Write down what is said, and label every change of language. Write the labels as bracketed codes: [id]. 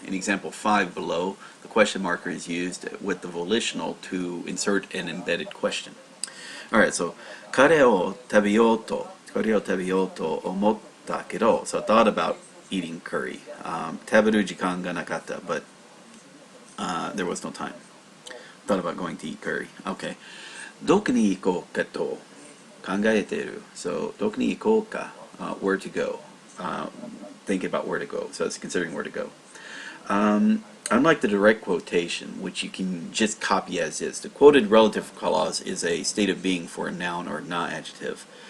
[en] In example 5 below, the question marker is used with the volitional to insert an embedded question. Alright, so [ja] 彼を食べようと思ったけど, [en] so I thought about eating curry. [ja] 食べる時間がなかった, [en] but there was no time. Thought about going to eat curry. Okay. [ja] どこに行こうかと考えている. [en] So [ja] どこに行こうか, [en] where to go. Thinking about where to go. So it's considering where to go. Unlike the direct quotation, which you can just copy as is, the quoted relative clause is a state of being for a noun or non-adjective.